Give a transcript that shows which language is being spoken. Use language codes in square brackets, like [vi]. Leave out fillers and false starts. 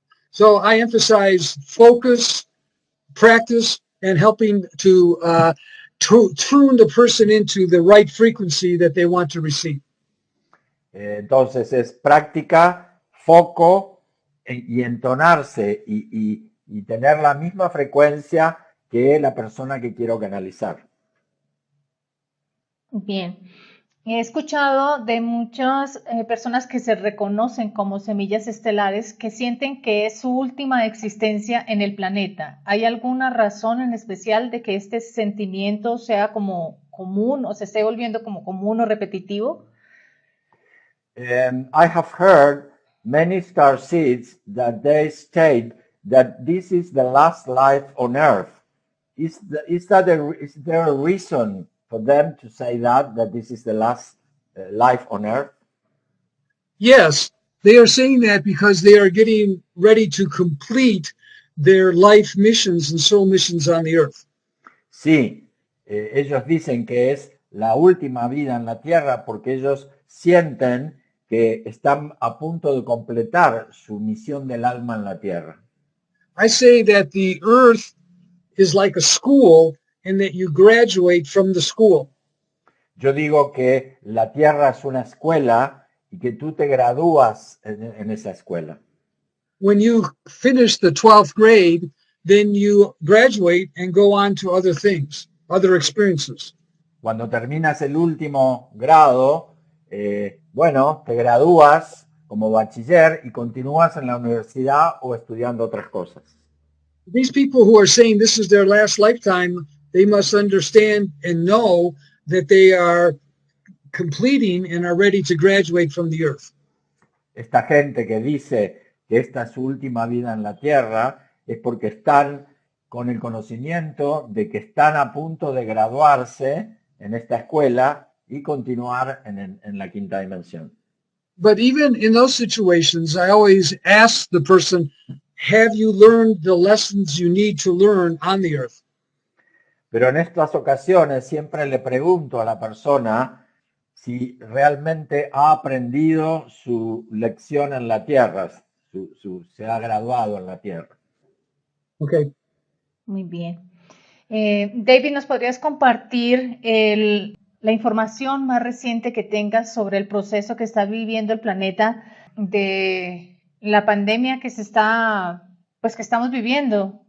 [en] So I emphasize focus, practice, and helping to tune the person into the right frequency that they want to receive. [es] Entonces es práctica, foco y entonarse y tener la misma frecuencia que la persona que quiero canalizar. Bien. He escuchado de muchas personas que se reconocen como semillas estelares que sienten que es su última existencia en el planeta. ¿Hay alguna razón en especial de que este sentimiento sea como común o se esté volviendo como común o repetitivo? [en] I have heard many starseeds that they state that this is the last life on Earth. Is there a reason for them to say that this is the last life on Earth? Yes, they are saying that because they are getting ready to complete their life missions and soul missions on the Earth. [es] Sí, ellos dicen que es la última vida en la Tierra porque ellos sienten que están a punto de completar su misión del alma en la Tierra. [en] I say that the Earth is like a school and that you graduate from the school. [es] Yo digo que la Tierra es una escuela y que tú te gradúas en esa escuela. [en] When you finish the 12th grade, then you graduate and go on to other things, other experiences. [es] Cuando terminas el último grado, bueno, te gradúas como bachiller y continúas en la universidad o estudiando otras cosas. [en] These people who are saying this is their last lifetime, they must understand and know that they are completing and are ready to graduate from the earth. [es] Esta gente que dice que esta es su última vida en la Tierra es porque están con el conocimiento de que están a punto de graduarse en esta escuela y continuar en la quinta dimensión. [en] But even in those situations, I always ask the person, have you learned the lessons you need to learn on the earth? [es] Pero en estas ocasiones siempre le pregunto a la persona si realmente ha aprendido su lección en la Tierra, se ha graduado en la Tierra. [en] Okay. [es] Muy bien. David, ¿nos podrías compartir la información más reciente que tengas sobre el proceso que está viviendo el planeta de la pandemia que que estamos viviendo?